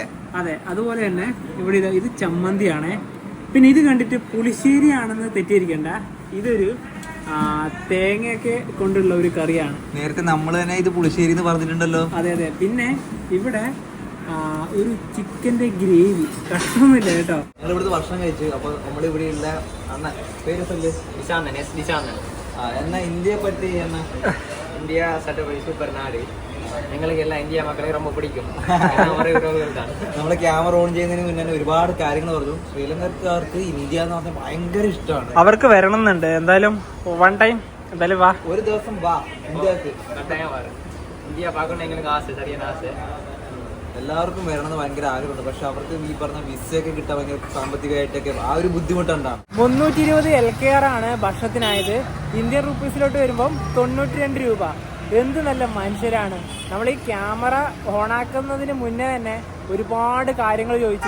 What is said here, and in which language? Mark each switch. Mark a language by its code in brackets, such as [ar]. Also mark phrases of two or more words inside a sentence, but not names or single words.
[ml] അതെ, അതുപോലെ തന്നെ ഇവിടെ ഇത് ചമ്മന്തിയാണ്. പിന്നെ ഇത് കണ്ടിട്ട് പുളിശ്ശേരി ആണെന്ന് തെറ്റിയിരിക്കണ്ട, ഇതൊരു തേങ്ങയൊക്കെ കൊണ്ടുള്ള ഒരു കറിയാണ്. നേരത്തെ നമ്മൾ തന്നെ ഇത് പുളിശ്ശേരി എന്ന് പറഞ്ഞിട്ടുണ്ടല്ലോ. അതെ അതെ. പിന്നെ ഇവിടെ ഒരു ചിക്കന്റെ ഗ്രേവി, കഷ്ണമൊന്നുമില്ല കേട്ടോ. ഞങ്ങൾ ഇവിടുത്തെ ഭക്ഷണം കഴിച്ചു. അപ്പൊ നമ്മുടെ ഇവിടെ ഉള്ള അണ്ണ പേര് എന്നാ ഇന്ത്യയെ പറ്റി എന്നാ [ta] இந்தியா சட்டப்படி சூப்பர் நாடு, எங்களுக்கு எல்லாம் இந்தியா மக்களை ரொம்ப பிடிக்கும். [ml] നമ്മളെ ക്യാമറ ഓൺ ചെയ്യുന്നതിന് മുന്നേ തന്നെ ഒരുപാട് കാര്യങ്ങൾ പറഞ്ഞു. ശ്രീലങ്കക്കാർക്ക് ഇന്ത്യ എന്ന് പറഞ്ഞാൽ ഭയങ്കര ഇഷ്ടമാണ്. അവർക്ക് വരണം എന്നുണ്ട്. എന്തായാലും [en] one time [ml] എന്തായാലും വാ, ഒരു ദിവസം വാ ഇന്ത്യക്ക്. [ta] கட்டாயம் வரும். இந்தியா பார்க்கணும் எங்களுக்கு ஆசை, சரியான ஆசை. [ml] എല്ലാവർക്കും വരണമെന്ന് ഭയങ്കര ആഗ്രഹമുണ്ട്. പക്ഷെ അവർക്ക് ഈ പറഞ്ഞ വിസയൊക്കെ കിട്ടാൻ ഭയങ്കര സാമ്പത്തികമായിട്ടൊക്കെ ആ ഒരു ബുദ്ധിമുട്ടുണ്ടാകും. 320 LKR ആണ് ഭക്ഷണത്തിനായത്. ഇന്ത്യൻ റുപ്പീസിലോട്ട് വരുമ്പം 92 രൂപ. എന്ത് നല്ല മനുഷ്യരാണ്. നമ്മൾ ഈ ക്യാമറ ഓണാക്കുന്നതിന് മുന്നേ തന്നെ ഒരുപാട് കാര്യങ്ങൾ ചോദിച്ചു.